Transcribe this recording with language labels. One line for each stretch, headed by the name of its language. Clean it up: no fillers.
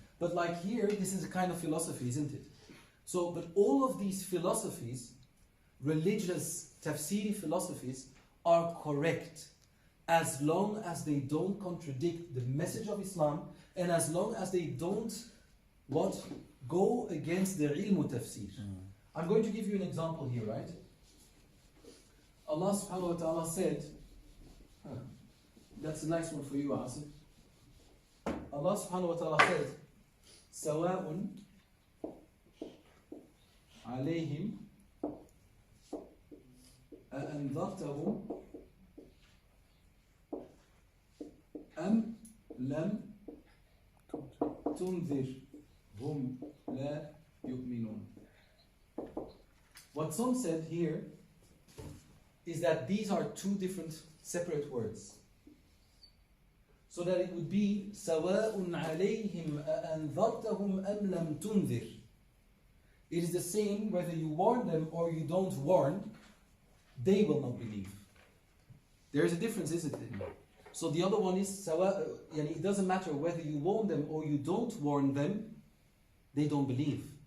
English: But like here, this is a kind of philosophy, isn't it? So, but all of these philosophies, religious tafsiri philosophies, are correct as long as they don't contradict the message of Islam and as long as they don't, what? Go against the ilmu tafsir. I'm going to give you an example here, right? Allah subhanahu wa ta'ala said, that's a nice one for you, Asif.
Arabic: Allah subhanahu wa ta'ala
English: said,
Arabic: سواء عليهم أأنذرتهم أم لم تنذرهم لا يؤمنون.
English: What some said here is that these are 2 different separate words. So that it would be
Arabic: سواء عليهم أأنذرتهم أم لم تنذر.
English: It is the same whether you warn them or you don't warn, they will not believe. There is a difference, isn't it? So the other one is سواء, it doesn't matter whether you warn them or you don't warn them, they don't believe.